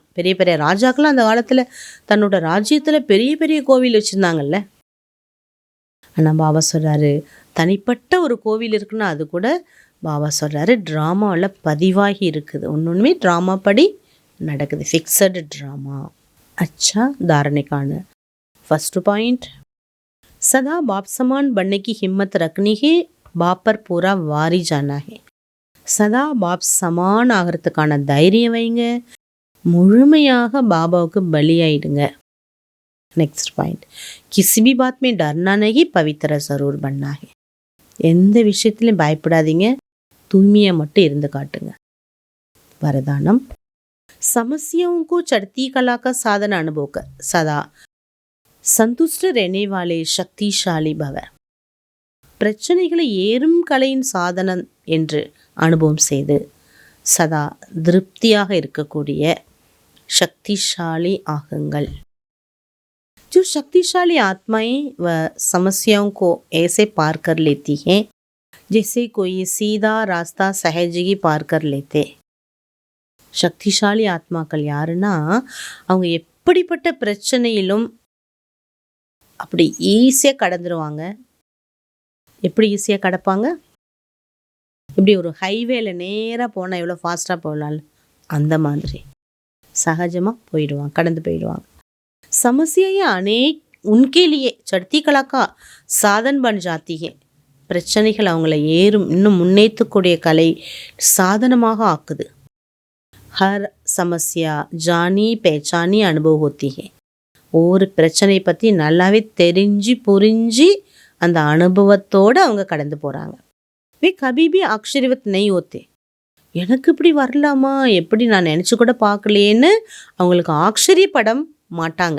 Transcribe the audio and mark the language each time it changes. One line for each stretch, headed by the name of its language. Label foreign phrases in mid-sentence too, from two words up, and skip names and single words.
Tamil: பெரிய பெரிய ராஜாக்கெல்லாம் அந்த காலத்தில் தன்னோட ராஜ்யத்தில் பெரிய பெரிய கோவில் வச்சுருந்தாங்கல்ல. ஆனால் பாபா சொல்கிறாரு, தனிப்பட்ட ஒரு கோவில் இருக்குன்னா அது கூட பாபா சொல்கிறாரு ட்ராமாவில் பதிவாகி இருக்குது. ஒன்றுமே ட்ராமா படி நடக்குது,
English: fixed drama.
Hindi: अच्छा धारणे कान
English: first point,
Hindi: सदा बाप समान बनने की हिम्मत रखनी है, बाप पर पूरा वारी जाना है. सदा बाप समान
Tamil: ஆகிறதுக்கான தைரியம் வைங்க, முழுமையாக பாபாவுக்கு பலியாயிடுங்க.
English: next point,
Hindi: किसी भी बात में डरना नहीं, पवित्र ज़रूर बनना है.
Tamil: எந்த விஷயத்துலையும் பயப்படாதீங்க, தூய்மையை மட்டும் இருந்து காட்டுங்க. வரதானம்,
Hindi: समस्याओं को चढ़ती कला का साधन अनुभव कर सदा संतुष्ट रहने वाले शक्तिशाली भव.
Tamil: பிரச்சனைகளை ஏறும் கலையின் சாதனம் என்று அனுபவம் செய்து சதா திருப்தியாக இருக்கக்கூடிய शक्तिशाली ஆகுங்கள்.
Hindi: जो शक्तिशाली आत्माएं व समस्याओं को ऐसे पार कर लेती हैं जैसे कोई सीधा रास्ता सहजगी पार कर लेते.
Tamil: சக்திசாலி ஆத்மாக்கள் யாருன்னா, அவங்க எப்படிப்பட்ட பிரச்சனையிலும் அப்படி ஈஸியாக கடந்துருவாங்க. எப்படி ஈஸியாக கடப்பாங்க? இப்படி ஒரு ஹைவேல நேராக போனால் எவ்வளோ ஃபாஸ்ட்டாக போகலாம்ல, அந்த மாதிரி சகஜமாக போயிடுவாங்க, கடந்து போயிடுவாங்க.
Hindi: समस्याएं अनेक उनके लिए चढ़ती कला का साधन बन जाती हैं.
Tamil: பிரச்சனைகள் அவங்கள இன்னும் முன்னேற்றக்கூடிய கலை சாதனமாக ஆக்குது.
Hindi: हर समस्या जानी पहचानी अनुभव होती है.
Tamil: ஒரு பிரச்சனை பற்றி நல்லாவே தெரிஞ்சு புரிஞ்சு அந்த அனுபவத்தோடு அவங்க கடந்து போகிறாங்க.
Hindi: वे कभी भी आश्चर्यवत नहीं होते,
Tamil: எனக்கு இப்படி வரலாமா, எப்படி நான் நினச்சி கூட பார்க்கலையேன்னு அவங்களுக்கு ஆச்சரியப்பட மாட்டாங்க.